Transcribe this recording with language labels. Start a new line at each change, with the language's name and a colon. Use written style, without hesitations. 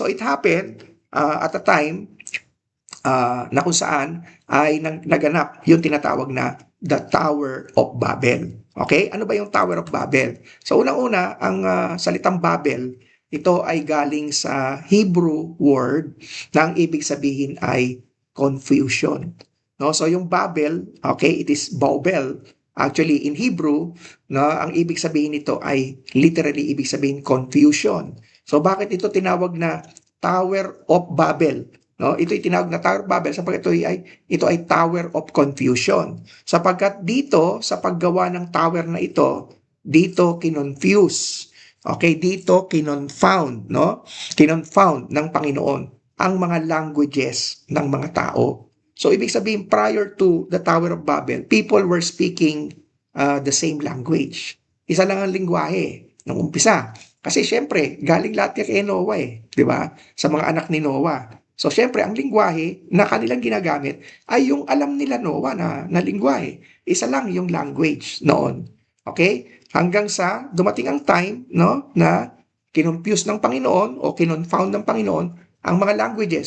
English: So it happened at a time
Filipino: na kung saan ay naganap yung tinatawag na the Tower of Babel. Okay? Ano ba yung Tower of Babel? So unang-una, ang salitang Babel, ito ay galing sa Hebrew word na ang ibig sabihin ay confusion. No? So yung Babel, okay, it is Babel. Actually, in Hebrew, ang ibig sabihin nito ay literally ibig sabihin confusion. So bakit ito tinawag na Tower of Babel? No, ito ay tinawag na Tower of Babel sapagkat ito ay Tower of Confusion. Sapagkat dito sa paggawa ng tower na ito, dito kinonfuse. Okay, dito kinonfound, no? Kinonfound ng Panginoon ang mga languages ng mga tao.
English: So
Filipino: ibig sabihin,
English: prior to the Tower of Babel, people were speaking the same language.
Filipino: Isa lang ang lingwahe nung umpisa. Kasi syempre, galing lahat kay Noah di ba? Sa mga anak ni Noah. So syempre, ang lingwahe na kanilang ginagamit ay yung alam nila Noah na lingwahe. Isa lang yung language noon. Okay? Hanggang sa dumating ang time no, na kinonfuse ng Panginoon o kinonfound ng Panginoon ang mga languages.